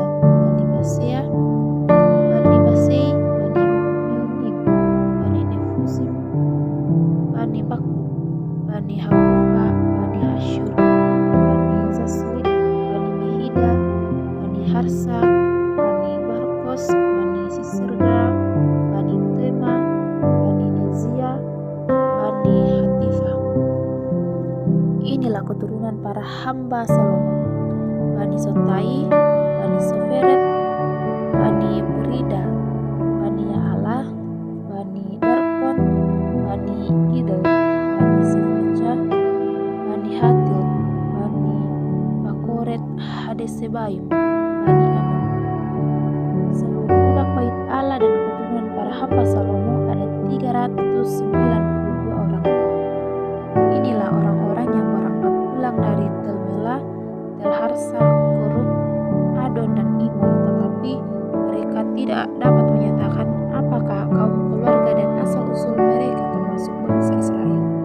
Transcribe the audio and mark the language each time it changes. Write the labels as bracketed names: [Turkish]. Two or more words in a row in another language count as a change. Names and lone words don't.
[Indonesian] Bani Masea, Bani Basei, Bani Meunim, Bani Nefusim, Bani Bakbu, Bani Hakufa, Bani Asyur, Bani Zaslit, Bani Mehida, Bani Harsa, Bani Barkos, Bani Sisirga, Bani Tema, Bani Nezia, Bani Hatifa. Inilah keturunan para hamba Salomo: Bani Sotai, Bani Soferet, Bani Perida, Bani Yaala, Bani Darkon, Bani Gidel, Bani Sefaca, Bani Hatil, Bani Pakoret Hadesebaim, Bani Aman. Seluruh budak bait Allah dan keturunan para hamba Salomo ada 392 orang. Inilah orang-orang yang berangkat pulang dari Tel Mela, Tel Harsa, Korut, Adon dan Imor, tetapi mereka tidak dapat menyatakan apakah kaum keluarga dan asal-usul mereka termasuk bangsa Israel.